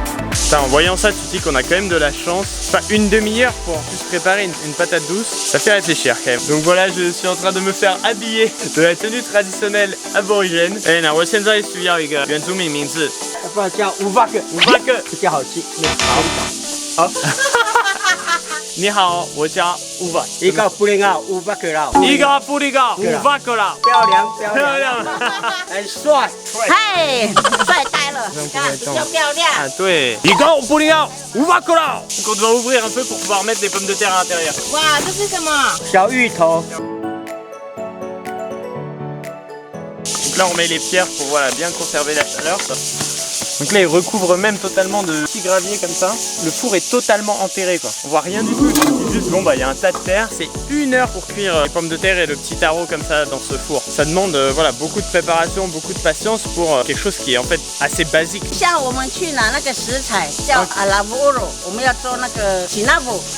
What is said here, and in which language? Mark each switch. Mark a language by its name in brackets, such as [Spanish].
[French] Putain, en voyant ça, tu te dis qu'on a quand même de la chance. Enfin, une demi-heure pour juste préparer une patate douce, ça fait réfléchir quand même. Donc voilà, je suis en train de me faire habiller de la tenue traditionnelle aborigène. [Chinese] Eh, 那我现在需要一个原住民名字，要不然叫乌巴克，比较好记。好。你好，我叫乌巴。一个布林奥，乌巴克啦。一个布里高，乌巴克啦。漂亮，很帅。嗨，帅呆了，看比较漂亮。 Ah, 对。一个布里高，乌巴克啦。 [French] Donc on doit ouvrir un peu pour pouvoir mettre les pommes de terre à l'intérieur. [Chinese] 哇，这是什么？小芋头。 [French] Donc là on met les pierres pour voilà, bien conserver la chaleur. Donc là il recouvre même totalement de petits graviers comme ça. Le four est totalement enterré quoi. On voit rien du tout. C'est juste bon bah il y a un tas de terre. C'est 1 heure pour cuire les pommes de terre et le petit taro comme ça dans ce four. Ça demande voilà, beaucoup de préparation, beaucoup de patience pour quelque chose qui est en fait assez basique. [Chinese] 像我们去拿那个食材叫阿拉布罗，我们要做那个喜纳布。